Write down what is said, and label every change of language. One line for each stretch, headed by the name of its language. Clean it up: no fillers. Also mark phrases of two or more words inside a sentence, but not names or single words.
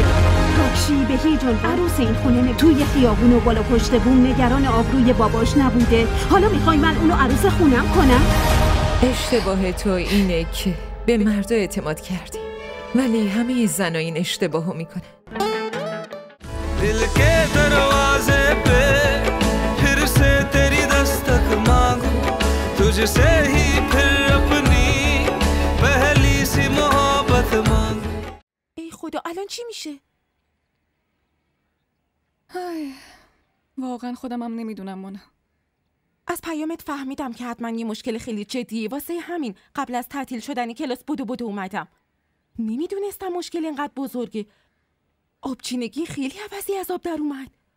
Persian: راکشی به هیچ عنوان عروس این خونه توی خیابون و بالا پشت بوم نگران آبروی باباش نبوده. حالا میخوای من اونو عروس خونم کنم؟ اشتباه تو اینه که به مردا اعتماد کردی، ولی همه زن‌ها این اشتباهو میکنن.
Hindi: दिल के दरवाजे पे फिर से तेरी दस्तक मांगू तुझसे ही फिर अपनी पहली सी मोहब्बत मांगू.
Persian: ای خدا الان چی میشه؟ واقعا خودم هم نمیدونم مونا. از پیامت فهمیدم که حتما یه مشکل خیلی جدیه، واسه همین قبل از تعطیل شدن کلاس بدو اومدم. نمیدونستم مشکل اینقدر بزرگه. آبچینگی خیلی عوضی از آب در اومد.